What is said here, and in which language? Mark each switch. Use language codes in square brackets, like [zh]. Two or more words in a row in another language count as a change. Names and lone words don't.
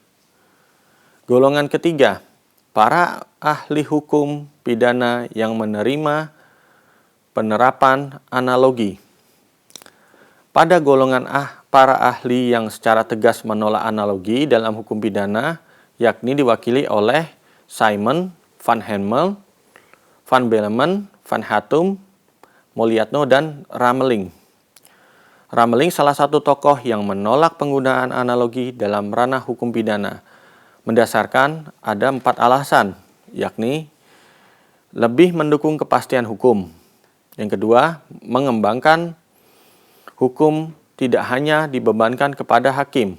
[id] Golongan ketiga, para ahli hukum pidana yang menerima penerapan analogi. Pada golongan para ahli yang secara tegas menolak analogi dalam hukum pidana, yakni diwakili oleh Simon, Van Hemel, Van Bellman, Van Hattum, Moliatno, dan Rameling. Rameling salah satu tokoh yang menolak penggunaan analogi dalam ranah hukum pidana. Mendasarkan ada 4 alasan, yakni lebih mendukung kepastian hukum. Yang kedua, mengembangkan hukum tidak hanya dibebankan kepada hakim.